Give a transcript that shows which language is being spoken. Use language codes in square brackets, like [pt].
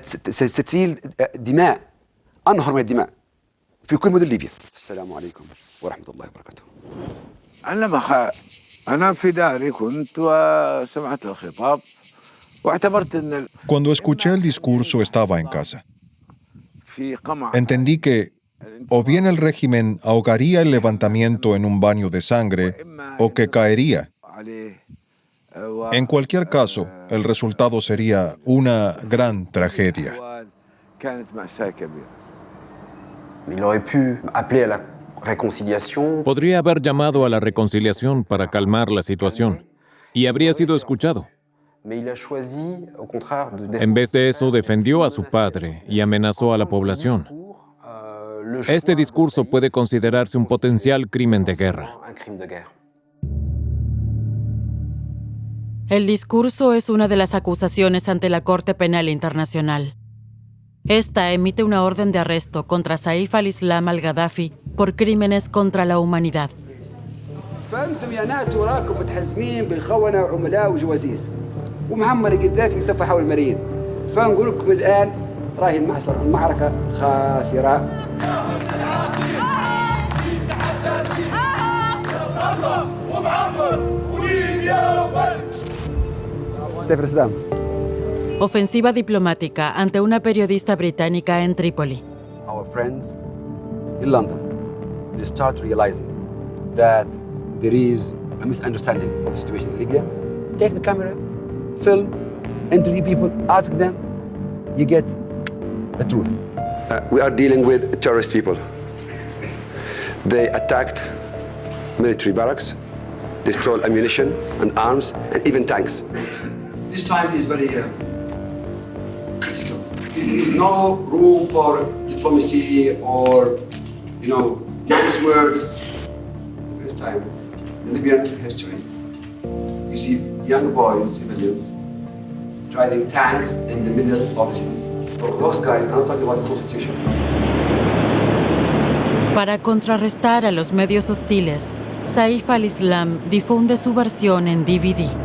[ar] ستسيل دماء أنهر من الدماء في كل مدن ليبيا. السلام عليكم ورحمة الله وبركاته. أنا في داري كنت وسمعت الخطاب واعتبرت أن [es] Cuando escuché el discurso estaba en casa. Entendí que o bien el régimen ahogaría el levantamiento en un baño de sangre o que caería. En cualquier caso, el resultado sería una gran tragedia. Podría haber llamado a la reconciliación para calmar la situación y habría sido escuchado. En vez de eso, defendió a su padre y amenazó a la población. Este discurso puede considerarse un potencial crimen de guerra. El discurso es una de las acusaciones ante la Corte Penal Internacional. Esta emite una orden de arresto contra Saif al-Islam al-Gaddafi por crímenes contra la humanidad. [ar] فأنتم يا ناتو راكم متحزمين بخونة وعملاء وجواسيس ومعمر قذافي ملتف حول الملايين فنقول لكم الآن راهي المعركة خاسرة. سيف Saddam. [es] Ofensiva diplomática ante una periodista británica en Trípoli. [en] Our friends in London they start realizing that there is a misunderstanding of the situation in Libya, take the camera, film, interview people, ask them, you get the truth. We are dealing with terrorist people. They attacked military barracks, they stole ammunition and arms and even tanks. This time is very critical. There is no room for diplomacy or, nice words. This time, in Libyan history, you see young boys, civilians, driving tanks in the middle of the cities. For those guys, I'm not talking about the constitution. [es] Para contrarrestar a los medios hostiles, Saif al-Islam difunde su versión en DVD.